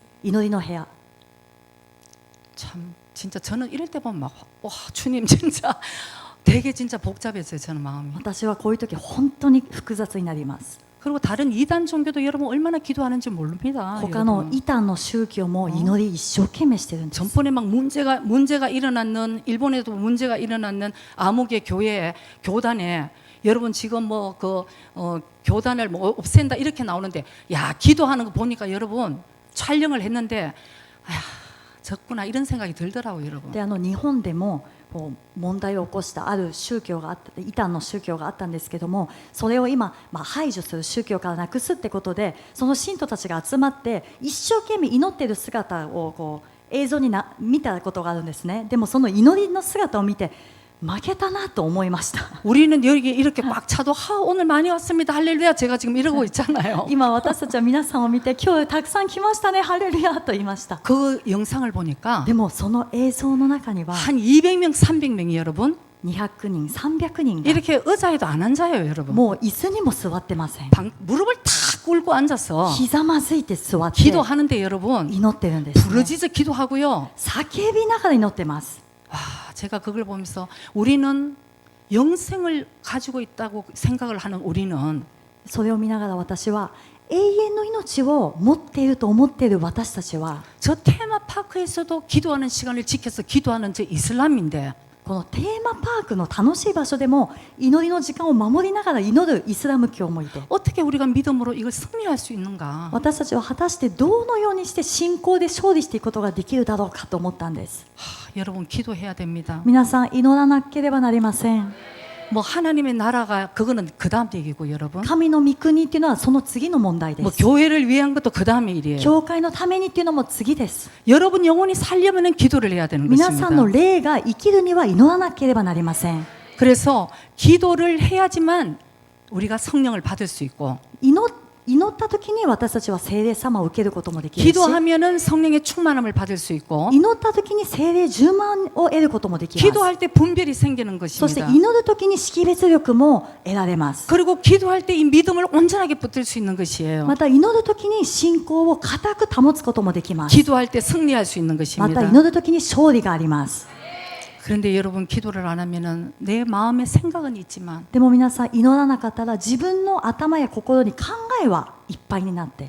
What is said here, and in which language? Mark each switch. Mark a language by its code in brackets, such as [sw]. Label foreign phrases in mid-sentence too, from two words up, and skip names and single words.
[ja] 祈りの部屋。 [ko] 참 진짜 저는 이럴 때 보면 막 와 주님 진짜 되게 진짜 복잡했어요. 저는 마음이. [ja] 私はこういう時本当に複雑になります。 [ko] 그리고 다른 이단 종교도 여러분 얼마나 기도하는지 모릅니다. [ja] 他の [ko] 여러분. [ja] 異端の宗教も祈り一生懸命してるんです。 [ko] 전번에 막 문제가 일어났는 일본에도 문제가 일어났는 암흑의 교단에 여러분 지금 뭐 교단을 뭐 없앤다 이렇게 나오는데 야 기도하는 거 보니까 여러분 촬영을 했는데 아야 적구나 이런 생각이 들더라고요, 여러분. [ja] で日本でもこう問題を起こしたある宗教があった異端の宗教があったんですけども、それを今、排除する宗教からなくすってことでその信徒たちが集まって一生懸命祈っている姿をこう映像に見たことがあるんですね。でもその祈りの姿を見て負けたなと思いました。 [ko] 우리는 여기 이렇게 꽉 차도 오늘 많이 왔습니다. 할렐루야. 제가 지금 이러고 있잖아요. [ja] 今私たちは皆さんを見て今日たくさん来ましたねハレルヤと言いました。 [ko] 그 영상을 보니까 [ja] でもその映像の中には [ko] 한 200명, 300명이 여러분 [ja] 200 人300人が [ko] 이렇게 의자에도 안 앉아요, 여러분. [ja] もう椅子にも座ってません。 [ko] 무릎을 다 꿇고 앉아서 [ja] ひざまずいて座って [ko] 기도하는데 여러분 [ja] 祈ってるんですね。 [ko] 부르짖어 기도하고요. [ja] 叫びながら祈ってます。 [ko] 제가 그걸 보면서 우리는 영생을 가지고 있다고 생각을 하는 우리는 [ja] それを見ながら私は永遠の命を持っていると思っている私たちは [ko] 저 테마파크에서도 기도하는 시간을 지켜서 기도하는 저 이슬람인데 [ja] このテーマパークの楽しい場所でも祈りの時間を守りながら祈るイスラム教もいて、 [ko] 어떻게 우리가 믿음으로 이걸 승리할 수 있는가? [ja] 私たちは果たしてどのようにして信仰で勝利していくことができるだろうかと思ったんです。 [ko] 여러분 기도해야 됩니다. [ja] 皆さん祈らなければなりません。 [ko] 뭐 하나님의 나라가 그거는 그 다음 얘기고 여러분. [ja] 神の御国っていうのはその次の問題で [ko] 뭐 [ja] す。 [ko] 교회를 위한 것도 그 다음의 일이에요. [ja] 教会のためにっていうのも次です。 [ko] 여러분 영혼이 살려면 기도를 해야 되는 [ja] 皆さんの [ko] 것입니다. [ja] 霊が生きるには祈らなければなりません。 [ko] 그래서 기도를 해야지만 우리가 성령을 받을 수 있고 [ja] 祈った時に私たちは聖霊様を受けることもできるし、 [ko] 기도하면은 성령의 충만함을 받을 수 있고 [ja] 祈った時に聖霊充満を得ることもできます。 [ko] 기도할 때 분별이 생기는 [ja] そして [ko] 것입니다. [ja] 祈る時に識別力も得られます。 [ko] 그리고 기도할 때 이 믿음을 온전하게 붙들 수 있는 것이에요. [ja] また祈る時に信仰を固く保つこともできます。 [ko] 기도할 때 승리할 수 있는 [ja] また [ko] 것입니다. [ja] 祈る時に勝利があります。 [ko] 그런데 여러분 기도를 안 하면은 내 마음의 생각은 있지만 [ja] でも皆さん祈らなかったら自分の頭や心に考えはいっぱいになって、